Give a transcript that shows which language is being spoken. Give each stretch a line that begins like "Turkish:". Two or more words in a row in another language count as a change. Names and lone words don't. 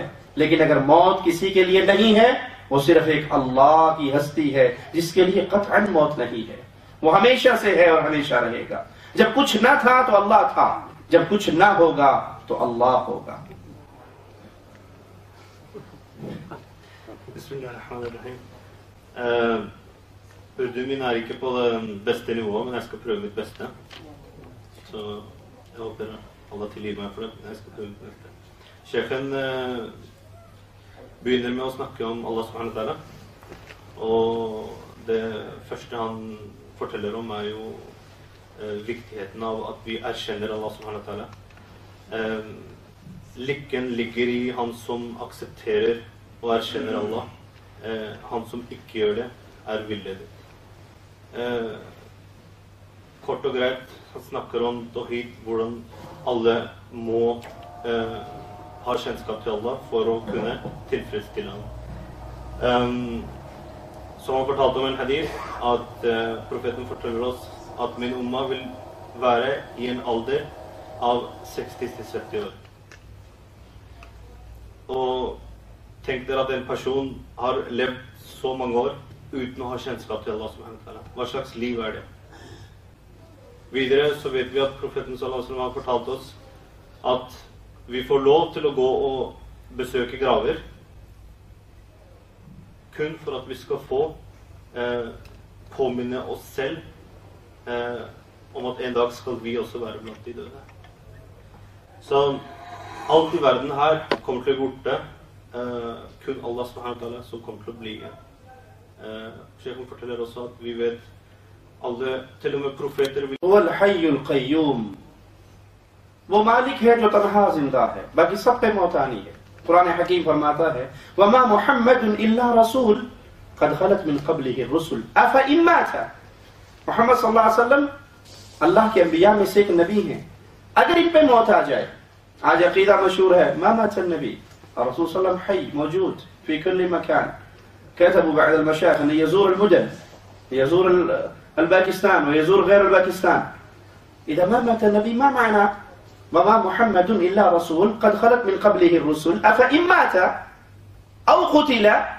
Urdu: لیکن اگر موت کسی کے لیے نہیں ہے، وہ صرف ایک اللہ کی ہستی ہے جس کے لیے قطعاً موت نہیں ہے. وہ ہمیشہ سے ہے اور ہمیشہ رہے گا. جب کچھ نہ تھا تو اللہ تھا، جب کچھ نہ ہوگا تو اللہ ہوگا.
Arabic: Bismillahirrahmanirrahim.
Norwegian: Urdu min er ikke på det beste nivået, men jeg skal prøve mitt beste. Så jeg håper Allah tilgir meg for det. Jeg skal prøve mitt beste. Sjefen begynner med å snakke om
Arabic: الله سبحانه وتعالى.
Norwegian: Og det første han forteller om er jo viktigheten av at vi erkjenner
Arabic: الله سبحانه وتعالى.
Norwegian: Lykken ligger i han som aksepterer og erkjenner Allah. Han som ikke gjør det, er villedet. Kort og greit, han snakker om tawhid, hvordan alle må ha kjennskap til Allah for å kunne tilfredsstille ham. Som han fortalte om en hadith, at profeten forteller oss at min umma vil være i en alder av 60-70 år. Og tenk dere at en person har levd så mange år uten å ha kjennskap til
Arabic: الله سبحانه وتعالى.
Norwegian: Hva slags liv er det? Videre så vet vi at profeten
Arabic: صلى الله عليه وسلم
Norwegian: har fortalt oss at vi får lov til å gå og besøke graver kun for at vi skal få påminne oss selv om at en dag skal vi også være blant de døde. Så alt i verden her kommer til å bli borte. Kun
Arabic: الله سبحانه وتعالى
Norwegian: som kommer til å bli. Sheikhen forteller også at vi vet alle, til og med profeter vil...
Arabic: هو الحي القيوم.
Urdu: وہ مالک ہے جو تنہا زندہ ہے، باقی سب پہ موت آنی ہے. قرآن حکیم فرماتا ہے
Arabic: وَمَا مُحَمَّدٌ إِلَّا رَسُولٌ قَدْ خَلَتْ مِنْ قَبْلِهِ الرُّسُلُ أَفَإِن مَاتَ.
Urdu: محمد صلی اللہ علیہ وسلم اللہ کے انبیاء میں سے ایک نبی ہیں. اگر ان پہ موت آ جائے، آج عقیدہ مشہور ہے
Arabic: ما مات النبی، الرسول صلی اللہ علیہ وسلم حی موجود في كل مكان. كتبوا بعد المشايخ أن يزور المدن، يزور الباكستان ويزور غير الباكستان. إذا ما مات النبي ما معنى وما محمد إلا رسول قد خلت من قبله الرسل أفإن مات أو قتل.